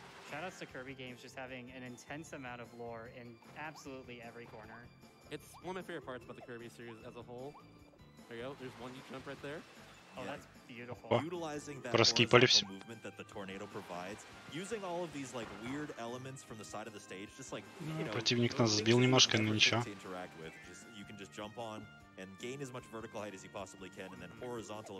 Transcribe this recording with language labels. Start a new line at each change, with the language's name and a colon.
English: Shoutouts to Kirby games just having an intense amount of lore in absolutely every corner. It's one of my favorite parts about the Kirby series as a whole. There you go. There's 1D jump right there. Oh, that's beautiful. Utilizing that horizontal movement that the tornado provides, using all of these like weird elements from the side of the stage, just like
Russian: Противник нас сбил немножко, но ничего.
English: You can just jump on and gain as much vertical height as you possibly can, and then horizontal.